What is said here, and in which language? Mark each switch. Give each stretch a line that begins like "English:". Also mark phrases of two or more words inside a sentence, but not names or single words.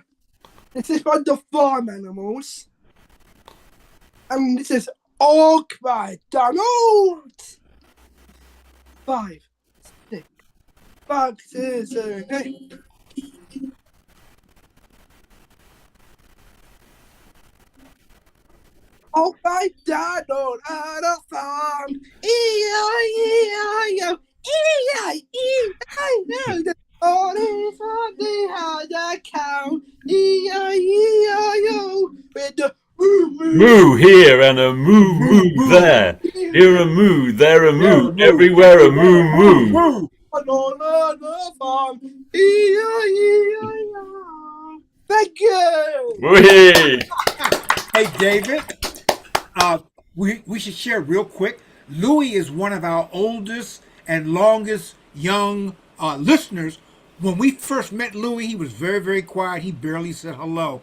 English: This is by the Farm Animals. And this is All Quiet Donald. 5, 6, 5, 6, 7, 8. All Quiet Donald at a farm. E-I-E-I-O. E-I-E-I-O. All his family had a cow. E-I-E-I-O. With the Moo here and a moo there. Here a moo, there a moo, everywhere a moo. on the farm. E-I-E-I-O. Thank you. Whee! Hey, David. We should share real quick. Louis is one of our oldest and longest young listeners. When we first met Louis, he was very, very quiet. He barely said hello.